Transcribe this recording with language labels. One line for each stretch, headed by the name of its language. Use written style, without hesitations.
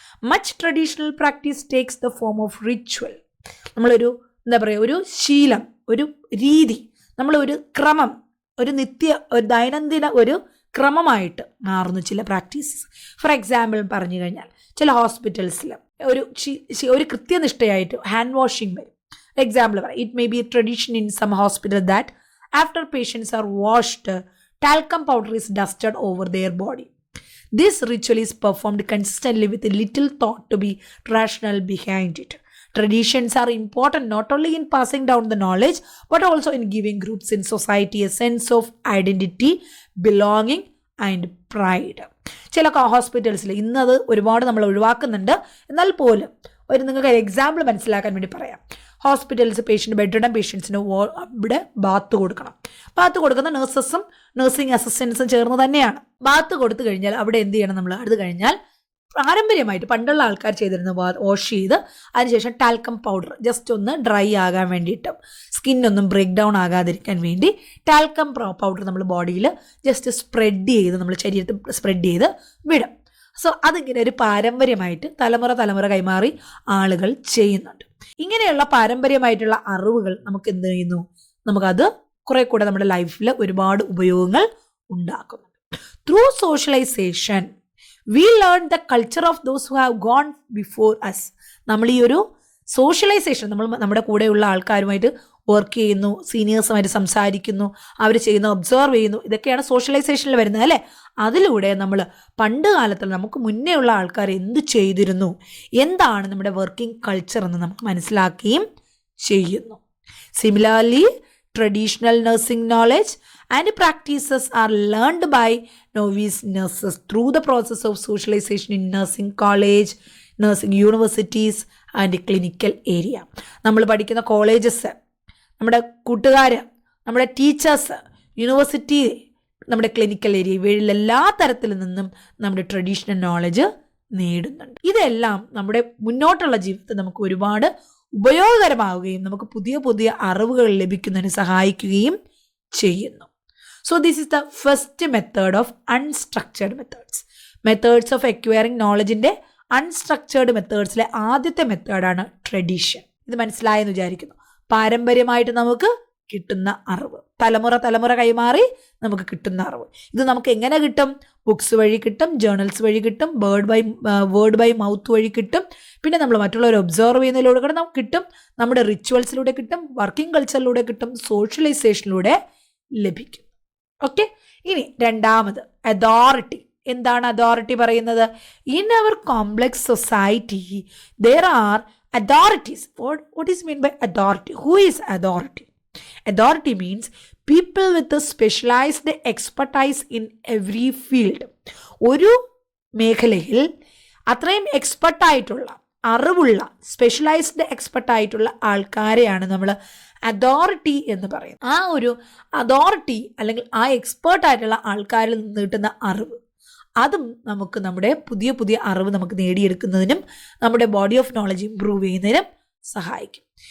English: Much traditional practice takes the form of ritual.
Malayalam: നമ്മളൊരു എന്താ പറയുക, ഒരു ശീലം, ഒരു രീതി, നമ്മളൊരു ക്രമം, ഒരു ദൈനംദിന ഒരു ക്രമമായിട്ട് മാറുന്നു ചില പ്രാക്ടീസസ്. ഫോർ എക്സാമ്പിൾ പറഞ്ഞു കഴിഞ്ഞാൽ ചില ഹോസ്പിറ്റൽസിൽ ഒരു കൃത്യനിഷ്ഠയായിട്ട് ഹാൻഡ് വാഷിംഗ് വരും. എക്സാമ്പിൾ പറയാം,
English: It may be a tradition in some hospital that after patients are washed talcum powder is dusted over their body. This ritual is performed consistently with a little thought to be rational behind it. Traditions are important not only in passing down the knowledge but also in giving groups in society a sense of identity, belonging and pride.
Malayalam: ചില ഹോസ്പിറ്റൽസിൽ ഇന്നത് ഒരുപാട് നമ്മൾ ഒഴിവാക്കുന്നുണ്ട്. എന്നാൽ പോലും നിങ്ങൾക്ക് ഒരു example മനസ്സിലാക്കാൻ വേണ്ടി പറയാം. ഹോസ്പിറ്റൽസ് ബെഡ് പേഷ്യൻസിന് ഇവിടെ ബാത്ത് കൊടുക്കണം. ബാത്ത് കൊടുക്കുന്ന നഴ്സസും നഴ്സിംഗ് അസിസ്റ്റൻസും ചേർന്ന് തന്നെയാണ്. ബാത്ത് കൊടുത്തു കഴിഞ്ഞാൽ അവിടെ എന്ത് ചെയ്യണം നമ്മൾ? അത് കഴിഞ്ഞാൽ പാരമ്പര്യമായിട്ട് പണ്ടുള്ള ആൾക്കാർ ചെയ്തിരുന്ന വാഷ് ചെയ്ത് അതിനുശേഷം ടാൽക്കം പൗഡർ ജസ്റ്റ് ഒന്ന് ഡ്രൈ ആകാൻ വേണ്ടിയിട്ടും സ്കിന്നൊന്നും ബ്രേക്ക് ഡൗൺ ആകാതിരിക്കാൻ വേണ്ടി ടാൽക്കം പൗഡർ നമ്മൾ ബോഡിയിൽ ജസ്റ്റ് സ്പ്രെഡ് ചെയ്ത് നമ്മൾ ശരീരത്തിൽ സ്പ്രെഡ് ചെയ്ത് വിടും. സോ അതിങ്ങനെ ഒരു പാരമ്പര്യമായിട്ട് തലമുറ കൈമാറി ആളുകൾ ചെയ്യുന്നുണ്ട്. ഇങ്ങനെയുള്ള പാരമ്പര്യമായിട്ടുള്ള അറിവുകൾ നമുക്ക് എന്ത് ചെയ്യുന്നു? നമുക്കത് കുറെ കൂടെ നമ്മുടെ ലൈഫിൽ ഒരുപാട് ഉപയോഗങ്ങൾ ഉണ്ടാക്കുന്നുണ്ട്.
English: Through socialization we learn the culture of those who have gone before us.
Malayalam: നമ്മൾ ഈ ഒരു സോഷ്യലൈസേഷൻ, നമ്മൾ നമ്മുടെ കൂടെയുള്ള ആൾക്കാരുമായിട്ട് വർക്ക് ചെയ്യുന്നു, സീനിയേഴ്സുമായിട്ട് സംസാരിക്കുന്നു, അവർ ചെയ്യുന്ന ഒബ്സർവ് ചെയ്യുന്നു, ഇതൊക്കെയാണ് സോഷ്യലൈസേഷനിൽ വരുന്നത് അല്ലേ? അതിലൂടെ നമ്മൾ പണ്ട് കാലത്തിൽ നമുക്ക് മുന്നേ ഉള്ള ആൾക്കാർ എന്ത് ചെയ്തിരുന്നു, എന്താണ് നമ്മുടെ വർക്കിംഗ് കൾച്ചർ എന്ന് നമുക്ക് മനസ്സിലാക്കുകയും ചെയ്യുന്നു.
English: Similarly traditional nursing knowledge and practices are learned by novice nurses through the process of socialization in nursing college, nursing universities and clinical area.
Malayalam: നമ്മൾ പഠിക്കുന്ന കോളേജസ്, നമ്മുടെ കൂട്ടുകാർ, നമ്മുടെ ടീച്ചേഴ്സ്, യൂണിവേഴ്സിറ്റി, നമ്മുടെ ക്ലിനിക്കൽ ഏരിയ, ഇവയിലെല്ലാ തരത്തിൽ നിന്നും നമ്മുടെ ട്രഡീഷണൽ നോളജ് നേടുന്നുണ്ട്. ഇതെല്ലാം നമ്മുടെ മുന്നോട്ടുള്ള ജീവിതത്തിൽ നമുക്ക് ഒരുപാട് ഉപയോഗകരമാവുകയും നമുക്ക് പുതിയ അറിവുകൾ ലഭിക്കുന്നതിന് സഹായിക്കുകയും ചെയ്യുന്നു.
English: so this is the first method of unstructured methods of acquiring
Malayalam: നോളജിൻ്റെ unstructured മെത്തേഡ്സിലെ ആദ്യത്തെ മെത്തേഡാണ് ട്രഡീഷൻ. ഇത് മനസ്സിലായെന്ന് വിചാരിക്കുന്നു. പാരമ്പര്യമായിട്ട് നമുക്ക് കിട്ടുന്ന അറിവ്, തലമുറ കൈമാറി നമുക്ക് കിട്ടുന്ന അറിവ്. ഇത് നമുക്ക് എങ്ങനെ കിട്ടും? ബുക്സ് വഴി കിട്ടും, ജേർണൽസ് വഴി കിട്ടും, വേർഡ് ബൈ മൗത്ത് വഴി കിട്ടും, പിന്നെ നമ്മൾ മറ്റുള്ളവർ ഒബ്സർവ് ചെയ്യുന്നതിലൂടെ കൂടെ നമുക്ക് കിട്ടും, നമ്മുടെ റിച്വൽസിലൂടെ കിട്ടും, വർക്കിംഗ് കൾച്ചറിലൂടെ കിട്ടും, സോഷ്യലൈസേഷനിലൂടെ ലഭിക്കും. ഓക്കെ. ഇനി രണ്ടാമത് അതോറിറ്റി. എന്താണ് അതോറിറ്റി പറയുന്നത്?
English: In our complex society there are authorities. What is mean by authority? Who is authority? Authority means people with a specialized expertise in every field.
Malayalam: ഒരു മേഖലയിൽ അത്രയും എക്സ്പെർട്ടായിട്ടുള്ള, അറിവുള്ള, സ്പെഷ്യലൈസ്ഡ് എക്സ്പെർട്ടായിട്ടുള്ള ആൾക്കാരെയാണ് നമ്മൾ അതോറിറ്റി എന്ന് പറയുന്നത്. ആ ഒരു അതോറിറ്റി അല്ലെങ്കിൽ ആ എക്സ്പേർട്ടായിട്ടുള്ള ആൾക്കാരിൽ നിന്ന് കിട്ടുന്ന അറിവ്, അതും നമുക്ക് നമ്മുടെ പുതിയ അറിവ് നമുക്ക് നേടിയെടുക്കുന്നതിനും നമ്മുടെ ബോഡി ഓഫ് നോളജ് ഇംപ്രൂവ് ചെയ്യുന്നതിനും സഹായിക്കും.